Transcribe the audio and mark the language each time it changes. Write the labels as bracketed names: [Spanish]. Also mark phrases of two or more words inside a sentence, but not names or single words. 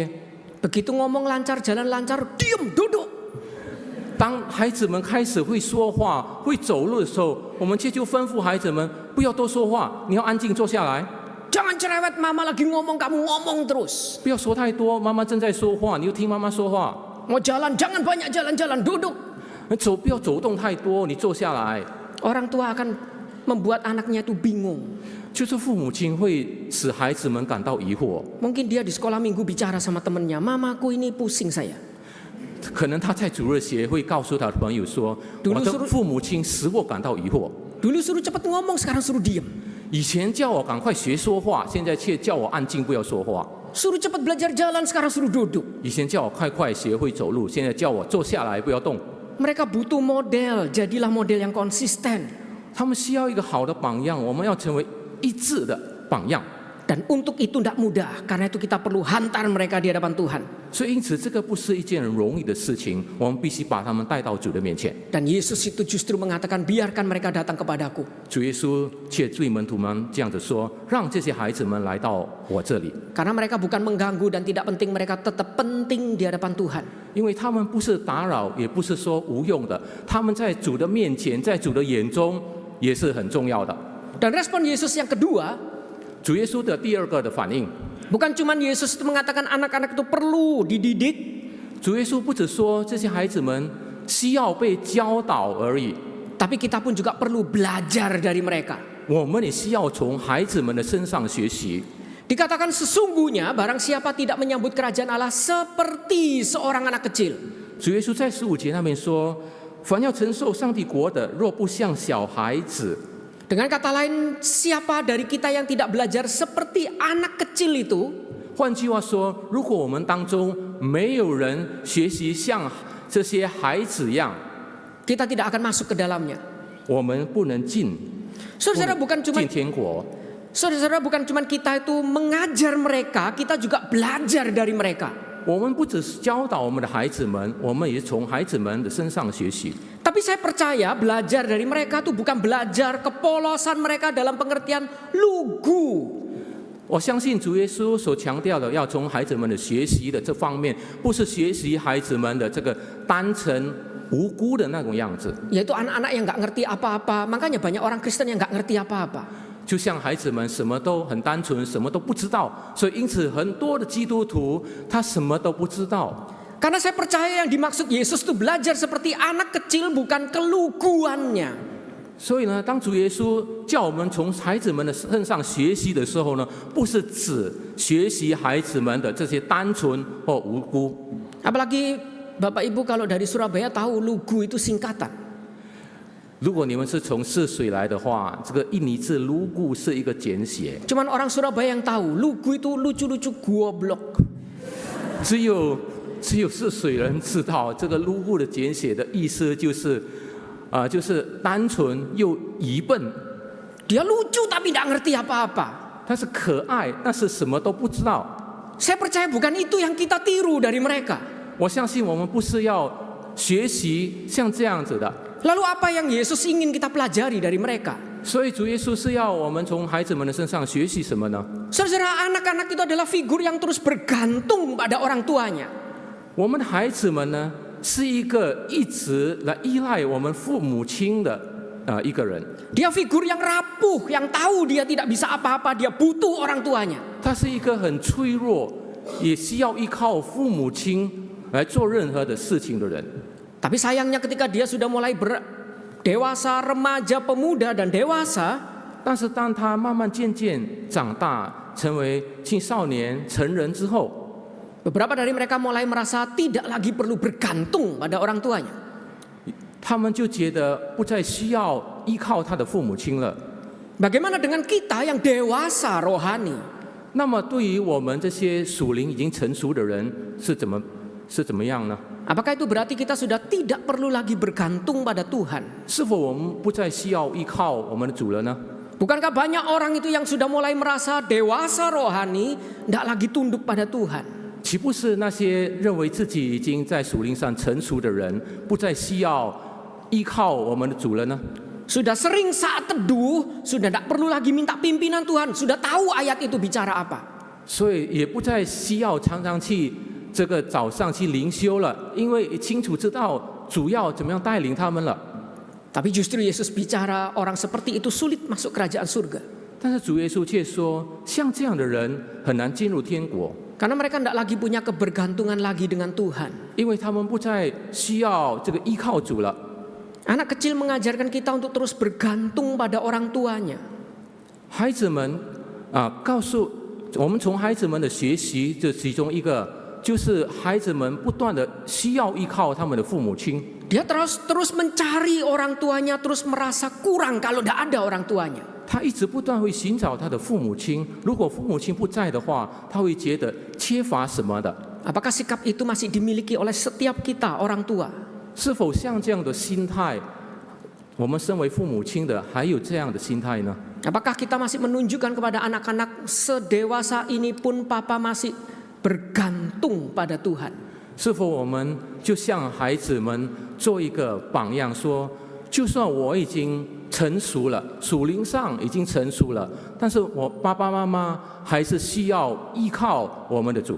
[Indonesian] Begitu ngomong lancar, jalan lancar, diam, duduk. [Chinese] 当孩子们开始会说话、会走路的时候，我们就吩咐孩子们不要多说话，你要安静坐下来， [Indonesian] Jangan cerewet, mama lagi ngomong, kamu ngomong terus. [Chinese] 不要说太多，妈妈正在说话，你就听妈妈说话。 [Indonesian] Mau jalan, jangan banyak jalan-jalan, duduk. [Chinese] 不要走动太多，你坐下来。 [Indonesian] Orang tua akan membuat anaknya itu bingung. [Chinese] 就是父母亲会使孩子们感到疑惑， [Indonesian] Mungkin dia di sekolah minggu bicara sama temennya, mamaku ini pusing saya. [Chinese] 可能他在主日学会告诉他的朋友说：“我的父母亲使我感到疑惑。 [Indonesian] Dulu suruh cepat ngomong, sekarang suruh diam. [Chinese] 以前叫我赶快学说话，现在却叫我安静不要说话。 [Indonesian] Suruh cepat belajar jalan, sekarang suruh duduk. [Chinese] 以前叫我快快学会走路，现在叫我坐下来不要动。” [Indonesian] Mereka butuh model, jadilah model yang konsisten. [Chinese] 他们需要一个好的榜样，我们要成为一致的榜样。 [Indonesian] Dan untuk itu tidak mudah, karena itu kita perlu hantar mereka di hadapan Tuhan. [Chinese] 所以因此，这个不是一件容易的事情，我们必须把他们带到主的面前。 [Indonesian] Dan Yesus itu justru mengatakan, biarkan mereka datang kepadaku. [Chinese] 主耶稣却对门徒们这样子说：“让这些孩子们来到我这里， [Indonesian] Karena mereka bukan mengganggu dan tidak penting, mereka tetap penting di hadapan Tuhan. [Chinese] 因为他们不是打扰，也不是说无用的，他们在主的面前，在主的眼中也是很重要的。” [Indonesian] Dan respon Yesus yang kedua, [Chinese] 主耶稣的第二个的反应， [Indonesian] bukan cuma Yesus itu mengatakan anak-anak itu perlu dididik. [Chinese] 主耶稣不只说这些孩子们需要被教导而已， [Indonesian] tapi kita pun juga perlu belajar dari mereka. [Chinese] 我们也需要从孩子们的身上学习。 [Indonesian] Dikatakan sesungguhnya barang siapa tidak menyambut kerajaan Allah seperti seorang anak kecil. [Chinese] 主耶稣在15节那边说：“凡要承受上帝国的，若不像小孩子。” [Indonesian] Dengan kata lain, siapa dari kita yang tidak belajar seperti anak kecil itu, [Chinese] 换句话说，如果我们当中没有人学习像这些孩子一样， [Indonesian] kita tidak akan masuk ke dalamnya. [Chinese] 我们不能进 [Indonesian] Saudara, bukan cuma [Chinese] 进天国。 [Indonesian] saudara, bukan cuma kita itu mengajar mereka, kita juga belajar dari mereka. [Chinese] 我们不只是教导我们的孩子们，我们也从孩子们的身上学习。 [Indonesian] Tapi saya percaya belajar dari mereka itu bukan belajar kepolosan mereka dalam pengertian lugu. [Chinese] 我相信主耶稣所强调的，要从孩子们的学习的这方面，不是学习孩子们的这个单纯无辜的那种样子。 [Indonesian] Yaitu anak-anak yang nggak ngerti apa-apa. Makanya banyak orang Kristen yang nggak ngerti apa-apa. [Chinese] 就像孩子们什么都很单纯，什么都不知道，所以因此很多的基督徒他什么都不知道。 [Indonesian] Karena saya percaya yang dimaksud Yesus itu belajar seperti anak kecil, bukan keluguannya. [Chinese] 所以呢，当主耶稣叫我们从孩子们的身上学习的时候呢，不是指学习孩子们的这些单纯或无辜。 [Indonesian] Apalagi Bapak Ibu kalau dari Surabaya tahu lugu itu singkatan. [Chinese] 如果你们是从泗水来的话，这个印尼字 lugu 是一个简写， [Indonesian] Cuman orang Surabaya yang tahu lugu itu lucu-lucu goblok. [Chinese] 只有泗水人知道这个 lugu 的简写的意思就是就是单纯又愚笨。 [Indonesian] Dia lucu tapi tidak ngerti apa-apa. [Chinese] 他是可爱，但是什么都不知道。 [Indonesian] Saya percaya bukan itu yang kita tiru dari mereka. [Chinese] 我相信我们不是要学习像这样子的。 [Indonesian] Lalu apa yang Yesus ingin kita pelajari dari mereka? [Chinese] 所以主耶稣是要我们从孩子们的身上学习什么呢？ [Indonesian] Saudara, anak-anak itu adalah figur yang terus bergantung pada orang tuanya. [Chinese] 我们的孩子们呢，是一个一直来依赖我们父母亲的一个人。 [Indonesian] Dia figur yang rapuh, yang tahu dia tidak bisa apa-apa, dia butuh orang tuanya. [Chinese] 他是一个很脆弱，也需要依靠父母亲来做任何的事情的人。 [Indonesian] Tapi sayangnya ketika dia sudah mulai dewasa, remaja, pemuda, dan dewasa, [Chinese] 但是当他慢慢渐渐长大，成为青少年、成人之后， [Indonesian] beberapa dari mereka mulai merasa tidak lagi perlu bergantung pada orang tuanya. [Chinese] 他们就觉得不再需要依靠他的父母亲了。 [Indonesian] Bagaimana dengan kita yang dewasa rohani? [Chinese] 那么对于我们这些属灵已经成熟的人是怎么样呢？ [Indonesian] Apakah itu berarti kita sudah tidak perlu lagi bergantung pada Tuhan? [Chinese] 是否我们不再需要依靠我们的主了呢？ [Indonesian] Bukankah banyak orang itu yang sudah mulai merasa dewasa rohani, tidak lagi tunduk pada Tuhan? [Chinese] 岂不是那些认为自己已经在属灵上成熟的人，不再需要依靠我们的主了呢？ [Indonesian] Sudah sering saat teduh, sudah tidak perlu lagi minta pimpinan Tuhan, sudah tahu ayat itu bicara apa. [Chinese] 所以也不再需要常常去这个早上去灵修了，因为清楚知道主要怎么样带领他们了。 [Indonesian] Tapi justru Yesus bicara orang seperti itu sulit masuk kerajaan surga. [Chinese] 但是主耶稣却说，像这样的人很难进入天国， [Indonesian] Karena mereka tidak lagi punya kebergantungan lagi dengan Tuhan. [Chinese] 因为他们不再需要这个依靠主了。 [Indonesian] Anak kecil mengajarkan kita untuk terus bergantung pada orang tuanya. [Chinese] 孩子们告诉我们，从孩子们的学习，这其中一个就是孩子们不断的需要依靠他们的父母亲。 [Indonesian] Dia terus mencari orang tuanya, terus merasa kurang kalau tidak ada orang tuanya. [Chinese] 他一直不断会寻找他的父母亲，如果父母亲不在的话，他会觉得缺乏什么的。 [Indonesian] Apakah sikap itu masih dimiliki oleh setiap kita orang tua? [Chinese] 是否像这样的心态，我们身为父母亲的还有这样的心态呢？ [Indonesian] Apakah kita masih menunjukkan kepada anak-anak sedewasa ini pun papa masih bergantung pada Tuhan? [Chinese] 是否我们就像孩子们做一个榜样，说，就算我已经成熟了，属灵上已经成熟了，但是我爸爸妈妈还是需要依靠我们的主。